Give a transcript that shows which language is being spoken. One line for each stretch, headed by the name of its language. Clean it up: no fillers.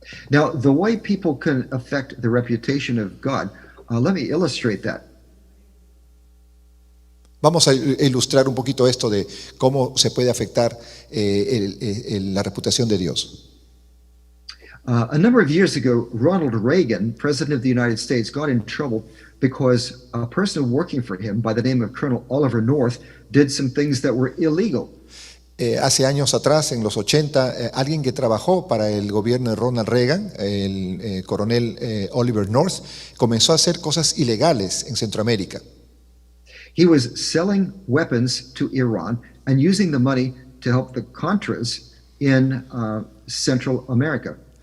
English: Now, the way people can affect the reputation of God, let me illustrate that.
Spanish: Vamos a ilustrar un poquito esto de cómo se puede afectar la reputación de Dios.
English: A number of years ago, Ronald Reagan, President of the United States, got in trouble because a person working for him by the name of Colonel Oliver North did some things that were illegal.
Spanish: Hace años atrás, en los 80, alguien que trabajó para el gobierno de Ronald Reagan, el coronel Oliver North, comenzó a hacer cosas ilegales en Centroamérica.
English: He was selling weapons to Iran and using the money to help the Contras in Central America.